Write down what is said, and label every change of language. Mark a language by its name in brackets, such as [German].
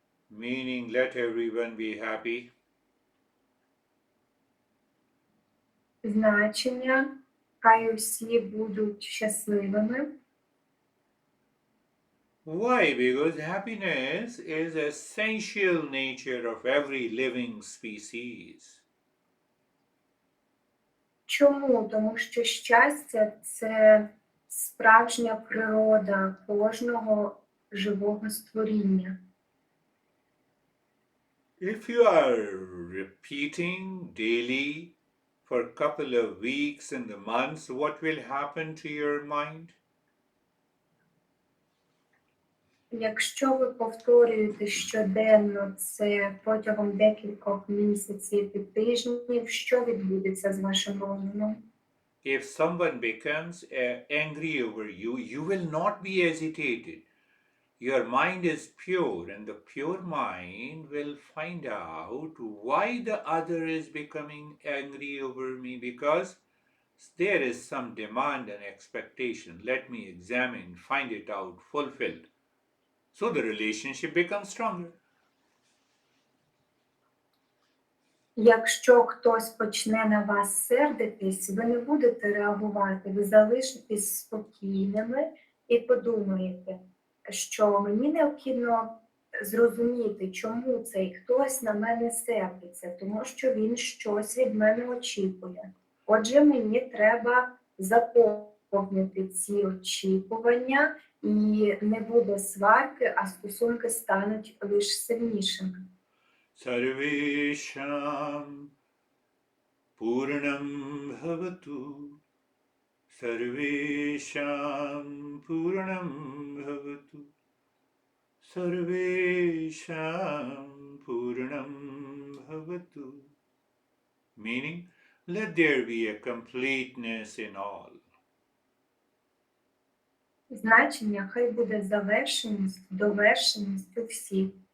[English] Meaning let everyone be happy. [Ukrainian] Значення хай усі будуть щасливими. [English] Why? Because happiness is essential nature of every living species. [Ukrainian] Чому? Тому що щастя – це справжня природа кожного живого створіння. [English] If you are repeating daily for a couple of weeks and the months, what will happen to your mind? [Ukrainian] Якщо ви повторюєте щоденно це протягом декількох місяців і тижнів, що відбудеться з вашим розумом? [English] If someone becomes angry over you, you will not be agitated. Your mind is pure, and the pure mind will find out why the other is becoming angry over me, because there is some demand and expectation. Let me examine, find it out, fulfilled. So the relationship becomes stronger. [Ukrainian] Якщо хтось почне на вас сердитись, ви не будете реагувати, ви залишитесь спокійними і подумаєте, що мені необхідно зрозуміти, чому цей хтось на мене сердиться, тому що він щось від мене очікує. Отже, мені треба заповнити ці очікування, і не буде сварки, а стосунки стануть лише сильнішими. [Sanskrit] Sarvesham Purnam Bhavatu. Sarvesham Purnam Bhavatu. Sarvesham Purnam Bhavatu. [English] Meaning, let there be a completeness in all. [Ukrainian] Значення хай буде завершеність, довершеність у всіх.